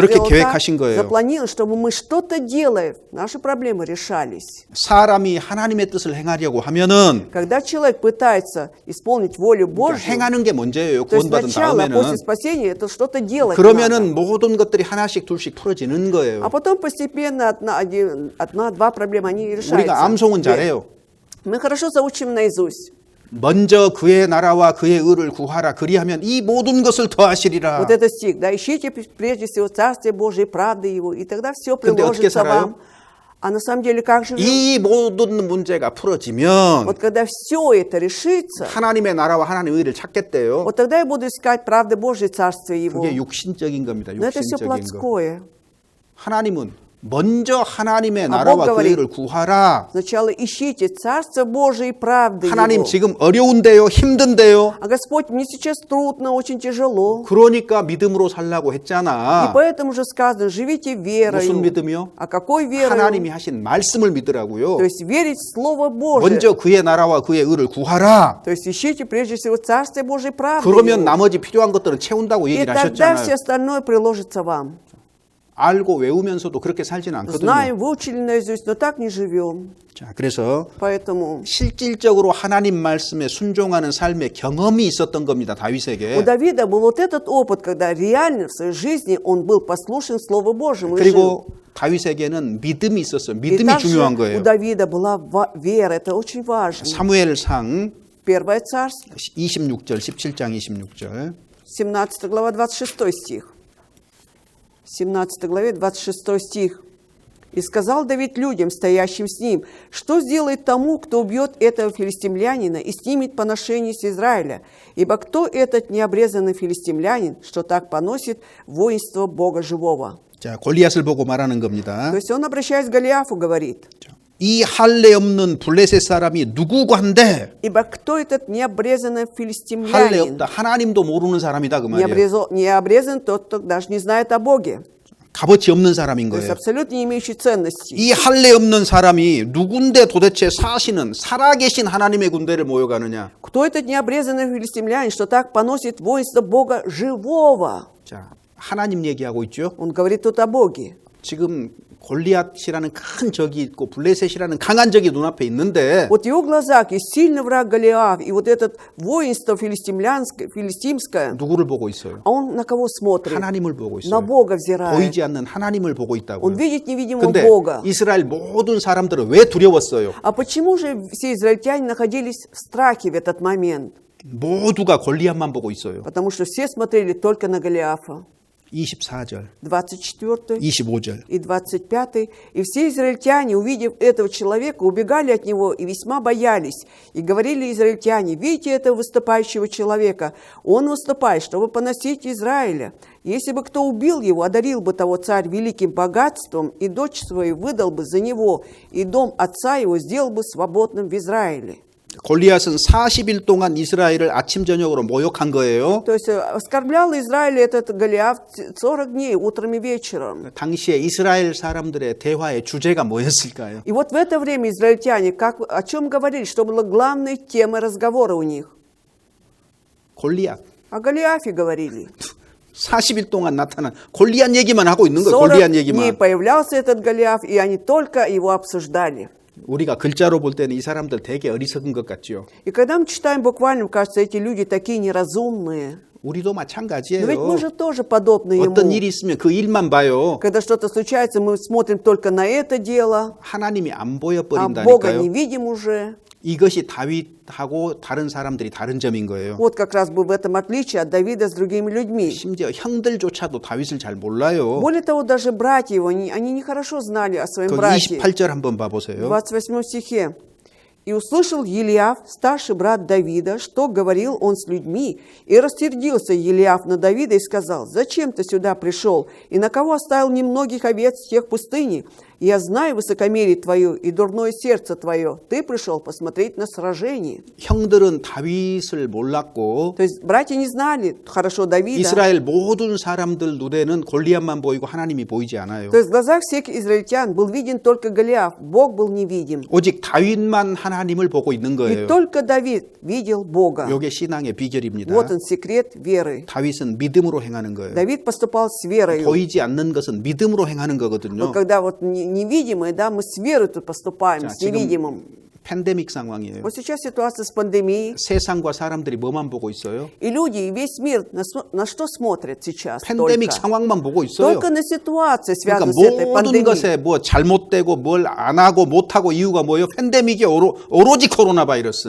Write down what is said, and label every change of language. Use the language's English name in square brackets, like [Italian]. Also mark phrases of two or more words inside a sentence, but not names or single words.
[Korean] 그렇게 [Russian] сделал [Korean] 계획하신 [Russian] так, [Korean] 거예요. [Russian] запланировал, чтобы мы что-то делая, наши проблемы решались. [Korean] 사람이 하나님의 뜻을 행하려고 하면은 [Russian] Когда человек пытается исполнить волю [Korean] 그러니까 [Russian] Божью, [Korean] 행하는 게 문제예요. [Russian] то есть [Korean] 구원받은 [Russian] сначала, [Korean] 다음에는. [Russian] после спасения, это что-то делать [Korean] 그러면은 [Russian] надо. [Korean] 모든 것들이 하나씩 둘씩 풀어지는 거예요. [Russian] А потом постепенно одна-два проблемы, они решаются. [Korean] 우리가 암송은 잘해요. [Russian] Мы хорошо заучим наизусть. [Korean] 먼저 그의 나라와 그의 의를 구하라. 그리하면 이 모든 것을 더하시리라. [Russian] Вот этот стих, да, ищите прежде всего Царствие Божие, правды Его, и тогда все [Korean] 근데 어떻게 [Russian] приложится [Korean] 살아요? [Russian] вам. А на самом деле как живем? [Korean] 이 모든 문제가 풀어지면 [Russian] Вот когда все это решится, [Korean] 하나님의 나라와 하나님의 의를 찾겠대요. [Russian] вот тогда я буду искать правды Божие, Царствие Его. [Korean] 그게 육신적인 겁니다. [Russian] Но это все [Korean] 육신적인 거. [Russian] плотское. [Korean] 하나님은 먼저 하나님의 아, 나라와 [Russian] Бог [Korean] 그 [Russian] говорит, [Korean] 의를 구하라. [Russian] Сначала ищите Царство Божие и правды [Korean] 하나님 [Russian] Его. [Korean] 지금 어려운데요, 힘든데요. [Russian] А Господь, мне сейчас трудно, очень тяжело. [Korean] 그러니까 믿음으로 살라고 [Russian] И [Korean] 했잖아. [Russian] поэтому же сказано, живите верою. [Korean] 무슨 믿음이요? [Russian] А какой верою? [Korean] 하나님이 하신 말씀을 믿으라고요. [Russian] То есть верить в Слово Божие. [Korean] 먼저 그의 나라와 그의 의를 구하라. [Russian] То есть ищите прежде всего Царствие Божие и правды [Korean] 그러면 [Russian] Его. [Korean] 나머지 필요한 것들은 채운다고 [Russian] И [Korean] 얘기를 [Russian] тогда все [Korean] 하셨잖아요. [Russian] остальное приложится вам. [Korean] 알고 외우면서도 그렇게 살지는 않거든요. [Russian] Знаем, выучили наизусть, но так не живем. [Korean] 자, 그래서 [Russian] Поэтому [Korean] 실질적으로 하나님 말씀에 순종하는 삶의 경험이 있었던 겁니다. [Russian] у [Korean] 다윗에게. [Russian] Давида был вот этот опыт, когда реально в своей жизни он был послушен Слову Божьему и жил. [Korean] 그리고 다윗에게는 믿음이 있었어요. [Russian] И [Korean] 믿음이 [Russian] также [Korean] 중요한 [Russian] у [Korean] 거예요. [Russian] Давида была вера, это очень важно. [Korean] 사무엘상 [Russian] Первое царство, [Korean] 26절, 17장 26절. [Russian] 17 глава, 26 стих. 17 главе, 26 стих. «И сказал Давид людям, стоящим с ним, что сделает тому, кто убьет этого филистимлянина и снимет поношение с Израиля? Ибо кто этот необрезанный филистимлянин, что так поносит воинство Бога живого?» [Korean] 자, 골리앗을 보고 말하는 겁니다. [Russian] То есть он, обращаясь к Голиафу, говорит, [Korean] 이 할례 없는 블레셋 사람이 누구간데? [Russian] «Ибо кто этот необрезанный [Korean] 할례 [Russian] филистимлянин?» [Korean] 없다. 하나님도 모르는 사람이다 그 말이에요. [Russian] Необрезан тот, кто даже не знает о Боге. [Korean] 값어치 없는 사람인 [Russian] То есть [Korean] 거예요. [Russian] абсолютно не имеющий ценности. [Korean] 이 할례 없는 사람이 누군데 도대체 사시는 살아계신 하나님의 군대를 모여가느냐? [Russian] Кто этот необрезанный филистимлянин, что так поносит воинство Бога живого? [Korean] 자, 하나님 얘기하고 있죠. [Russian] Он говорит тут о Боге. [Korean] 지금 골리앗이라는 큰 적이 있고 블레셋이라는 강한 적이 눈앞에 있는데 [Russian] Вот в его глазах есть сильный враг Голиаф, и вот это воинство филистимское, [Korean] 누구를 보고 있어요? [Russian] а он на кого смотрит? [Korean] 하나님을 보고 [Russian] На [Korean] 있어요. [Russian] Бога взирает. [Korean] 보이지 않는 하나님을 보고 [Russian] Он [Korean] 있다고요. [Russian] видит невидимого [Korean] 근데 [Russian] Бога. [Korean] 이스라엘 모든 사람들은 왜 두려웠어요? [Russian] А почему же все израильтяне находились в страхе в этот момент? [Korean] 모두가 골리앗만 보고 있어요. [Russian] Потому что все смотрели только на Голиафа. [Korean] 24절, [Russian] 24 [Korean] 25절. [Russian] и 25. «И все израильтяне, увидев этого человека, убегали от него и весьма боялись. И говорили израильтяне: видите этого выступающего человека? Он выступает, чтобы поносить Израиля. Если бы кто убил его, одарил бы того царь великим богатством, и дочь свою выдал бы за него, и дом отца его сделал бы свободным в Израиле». [Korean] 골리앗은 40일 동안 이스라엘을 아침 저녁으로 모욕한 거예요. [Russian] То есть оскорблял Израиль этот Голиаф 40 дней, утром и вечером. [Korean] 당시에 이스라엘 사람들의 대화의 주제가 뭐였을까요? [Russian] И вот в это время израильтяне о чем говорили, что была главной темой разговора у них? [Korean] 골리앗. [Russian] О Голиафе говорили. [Korean] 40일 동안 나타난 골리앗 얘기만 하고 있는 거예요. 40 골리앗 [Russian] дней [Korean] 얘기만. [Russian] появлялся этот Голиаф, и они только его обсуждали. [Korean] 우리가 글자로 볼 때는 이 사람들 되게 어리석은 것 같죠. [Russian] И когда мы читаем буквально, кажется, эти люди такие неразумные. [Korean] 우리도 [Russian] Но ведь [Korean] 마찬가지예요. [Russian] мы же тоже подобны [Korean] 어떤 [Russian] ему. [Korean] 일이 있으면 그 일만 봐요. [Russian] Когда что-то случается, мы смотрим только на это дело, [Korean] 하나님이 안 [Russian] а Бога не [Korean] 보여버린다니까요. [Russian] видим уже. [Korean] 이것이 다윗하고 다른 사람들이 다른 점인 거예요. [Russian] Вот как раз бы в этом отличие от Давида с другими людьми. [Korean] 심지어 형들조차도 다윗을 잘 몰라요. [Russian] Более того, даже братья его, они нехорошо знали о своем [Korean] 그 [Russian] брате. [Korean] 28절 한번 [Russian] В [Korean] 봐보세요. [Russian] 28 стихе. «И услышал Елиаф, старший брат Давида, что говорил он с людьми, и рассердился Елиаф на Давида и сказал: зачем ты сюда пришел, и на кого оставил немногих овец в тех пустыни? Я знаю высокомерие твое и дурное сердце твое. Ты пришел посмотреть на сражение». [Korean] 형들은 다윗을 몰랐고 [Russian] То есть братья не знали хорошо Давида. [Korean] 이스라엘 모든 사람들 눈에는 골리앗만 보이고 하나님이 보이지 않아요. [Russian] То есть в глазах всех израильтян был виден только Голиаф, Бог был невидим. [Korean] 오직 다윗만 하나님을 보고 있는 [Russian] И [Korean] 거예요. [Russian] только Давид видел Бога. [Korean] 이게 신앙의 비결입니다. [Russian] Вот он секрет веры. [Korean] 다윗은 믿음으로 행하는 거예요. [Russian] Давид поступал с верой. [Korean] 보이지 않는 것은 믿음으로 행하는 [Russian] Но [Korean] 거거든요. [Russian] когда вот невидимое, да, мы с верой тут поступаем, [Korean] 자, [Russian] с невидимым. [Korean] 지금 팬데믹 상황이에요. [Russian] Вот сейчас ситуация с пандемией, [Korean] 세상과 사람들이 뭐만 보고 있어요? [Russian] и люди, и весь мир на что смотрят сейчас? [Korean] 팬데믹 [Russian] Только, [Korean] 상황만 보고 있어요. [Russian] только на ситуации, [Korean] 그러니까 [Russian] связанную с этой [Korean] 모든 [Russian] пандемией. [Korean] 것에 뭐 잘못되고 뭘 안 하고 못 하고 이유가 뭐예요? 팬데믹이 오로지 코로나 바이러스.